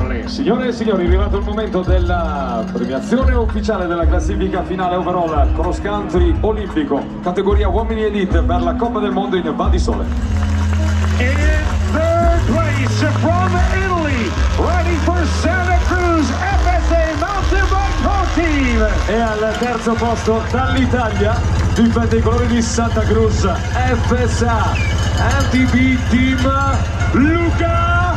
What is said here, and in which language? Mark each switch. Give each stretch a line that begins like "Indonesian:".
Italian: Signore e signori, è arrivato il momento della premiazione ufficiale della classifica finale
English: overall cross country
Italian: olimpico, categoria uomini elite per la Coppa del Mondo in Val di Sole.
English: In third place from Italy, riding for Santa Cruz FSA Mountain Bike Pro Team.
Italian: E al terzo posto dall'Italia, difende i colori di Santa Cruz FSA MTB Team, Luca.